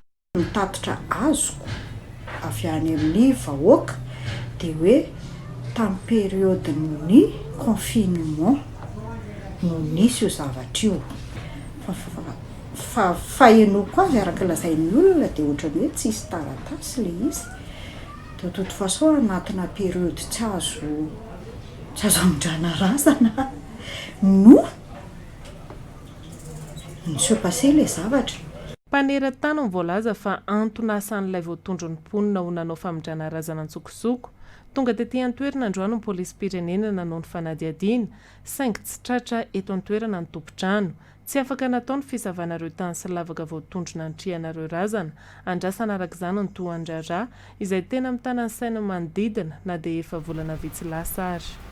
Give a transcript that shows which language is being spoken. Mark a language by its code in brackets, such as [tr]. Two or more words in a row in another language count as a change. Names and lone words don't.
[mg] Mitatotra azoko avy any amin'ny vahoaka dia hoe tamin'ny période-ny confinement no nisy io zavatra io fa enoko azy araka lazain'ny olona dia ohatrany hoe tsisy taratasy le izy. [fr] De toute façon [mg] anatina période tsy azo amondrana razana no [fr] se passé [mg] le zavatra. Mpaneran-tany ny voalaza fa antony asan'ilay voatondro ny mponina ho nanao famondrana razana an-tsokosoko. Tonga tetỳ an-toerana androany ny polisy-pirenena nanao ny fanadihadiana saingy tsy tratra eto an-toerana ny tompontrano. Tsy afaka natao ny fisavanareo tany sy lavaka voatondro nantrianareo razana, andrasana arak'izany ny tohan-drarà izay tena mitana ny saina manodidina na dia efa volana vitsy lasa ary.